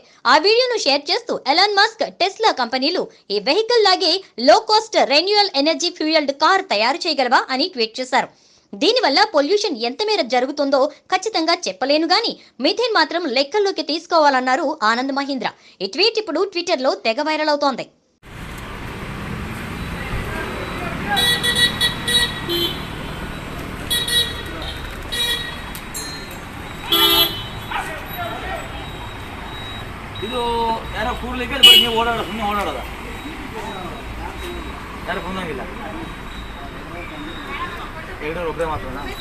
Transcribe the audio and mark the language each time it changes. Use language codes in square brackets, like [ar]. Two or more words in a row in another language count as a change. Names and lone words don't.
[te] ఆ వీడియోను షేర్ చేస్తూ ఎలాన్ మస్క్, టెస్లా కంపెనీలు ఈ వెహికల్ లాగే [en] low cost renewable energy fuelled car [te] తయారు చేయగలవా అని ట్వీట్ చేశారు. దీనివల్ల పొల్యూషన్ ఎంత మేర జరుగుతుందో ఖచ్చితంగా చెప్పలేను గాని మిథేన్ మాత్రం లెక్కల్లోకి తీసుకోవాలన్నారు ఆనంద్ మహీంద్రా. ఈ ట్వీట్ ఇప్పుడు ట్విట్టర్ లో తెగ వైరల్ అవుతోంది. [kn] ಇದು ಯಾರೋ ಕೂರ್ಲಿಕ್ಕೆ ನೀವು ಓಡಾಡೋದು ಸುಮ್ಮನೆ ಓಡಾಡೋದ ಯಾರು ಕುಂದಂಗಿಲ್ಲ ಎರಡು ಒಬ್ಬರೇ ಮಾತ್ರನಾ